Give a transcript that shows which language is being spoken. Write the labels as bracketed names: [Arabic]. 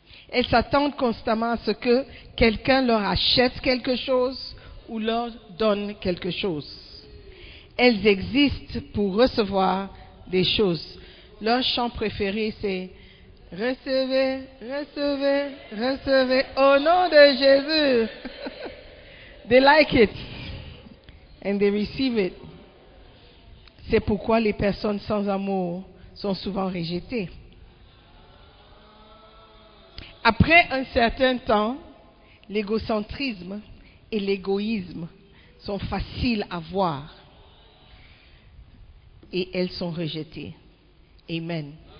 [French] Elles s'attendent constamment à ce que quelqu'un leur achète quelque chose ou leur donne quelque chose. Elles existent pour recevoir des choses. Leur chant préféré, c'est « Recevez, recevez, recevez au nom de Jésus ». [English] They like it and they receive it. [French] C'est pourquoi les personnes sans amour sont souvent rejetées. Après un certain temps, l'égocentrisme et l'égoïsme sont faciles à voir et elles sont rejetées. Amen.